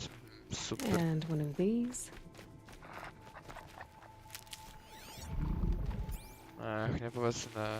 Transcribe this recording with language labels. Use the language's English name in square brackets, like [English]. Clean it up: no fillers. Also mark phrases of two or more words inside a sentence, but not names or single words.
[Czech] Super. [English] And one of these. [Czech] Chňapovat ne.